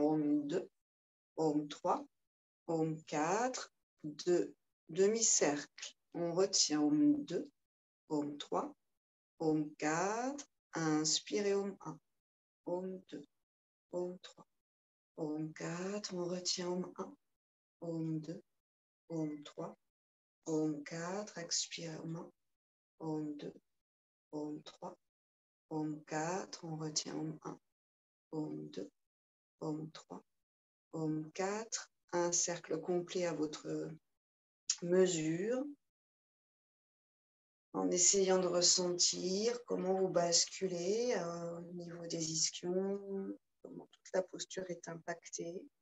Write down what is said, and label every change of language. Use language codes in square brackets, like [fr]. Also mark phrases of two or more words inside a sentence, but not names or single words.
[fr] Om 2, Om 3, Om 4, 2, demi-cercle. On retient Om 2, Om 3, Om 4. Inspirez Om 1, Om 2, Om 3, Om 4. On retient Om 1, Om 2, Om 3, Om 4. Expirez Om 1, Om 2, Om 3, Om 4. On retient Om 1, Om 2, Om 3, Om 4. Un cercle complet à votre mesure, en essayant de ressentir comment vous basculez au niveau des ischions, comment toute la posture est impactée.